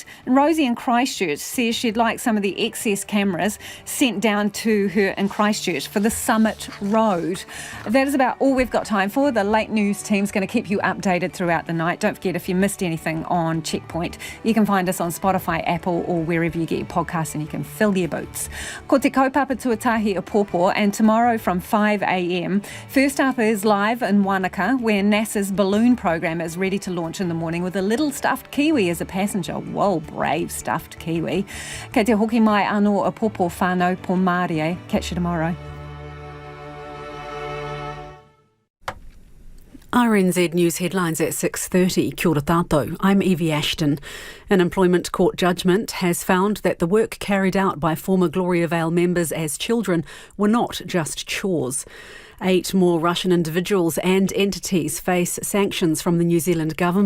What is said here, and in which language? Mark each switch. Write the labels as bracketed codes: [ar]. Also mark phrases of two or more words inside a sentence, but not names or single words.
[en] And Rosie in Christchurch says she'd like some of the excess cameras sent down to her in Christchurch for the Summit Road. That is about all we've got time for. The late news team's going to keep you updated throughout the night. Don't forget, if you missed anything on Checkpoint, you can find us on Spotify, Apple or wherever you get your podcasts, and you can fill your boots. [mi] Ko te kaupapa tuatahi a pōpō, [en] and tomorrow from 5 a.m. First up is live in Wanaka, where NASA's balloon program is ready to launch in the morning with a little stuffed kiwi as a passenger. Whoa, brave stuffed kiwi. [mi] Kei te hoki mai anō a pōpō whānau pō Mārie. [en] Catch you tomorrow. RNZ News headlines at 6:30. [mi] Kia ora tātou. [en] I'm Evie Ashton. An employment court judgment has found that the work carried out by former Gloriavale members as children were not just chores. 8 more Russian individuals and entities face sanctions from the New Zealand government.